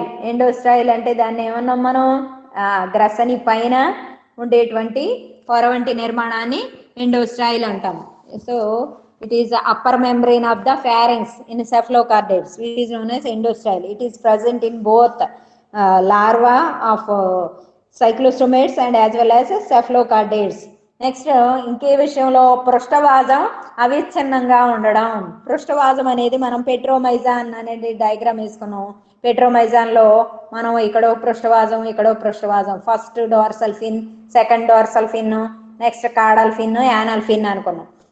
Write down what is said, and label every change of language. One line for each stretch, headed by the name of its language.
Telugu: ఎండోస్టైల్ అంటే దాన్ని ఏమన్నాం మనం? గ్రసని పైన ఉండేటువంటి పొర వంటి నిర్మాణాన్ని ఎండోస్టైల్ అంటాం.
English: So it is the upper membrane of the pharynx in cephalocardates, which is known as endostyle. It is present in both larva of cyclostomates and as well as cephalocardates.
Telugu: Next ఇంకే విషయంలో పృష్ఠవాజం అవిచ్ఛిన్నంగా ఉండడం. పృష్ఠవాజం అనేది మనం పెట్రోమైజాన్ అనేది diagram వేసుకున్నాం. Petromyzon లో మనం ఇక్కడో పృష్ఠవాజం, ఇక్కడో పృష్ఠవాజం, ఫస్ట్ డోర్సల్ ఫిన్, సెకండ్ డోర్సల్ ఫిన్, నెక్స్ట్ కాడల్ ఫిన్, యానల్ ఫిన్ అనుకున్నాం.